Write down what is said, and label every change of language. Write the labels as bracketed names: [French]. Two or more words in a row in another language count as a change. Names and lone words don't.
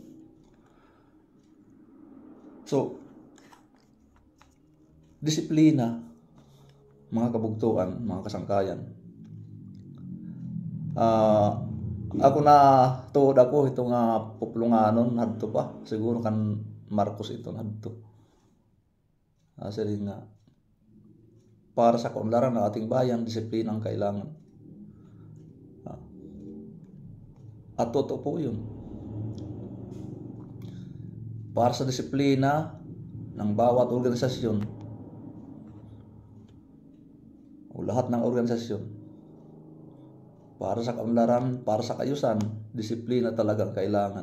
[Waray] So disiplina, mga kabugtuan, mga kasangkayan. Ako na tuod ako ito nga pupulunganon hadto pa siguro kan Marcos ito hadto. [Filipino] Sari nga para sa kaunlaran ng ating bayan, disiplina ang kailangan. At totoo po yun. Para sa disiplina ng bawat organisasyon o lahat ng organisasyon, para sa kaunlaran, para sa kayusan, disiplina talagang kailangan.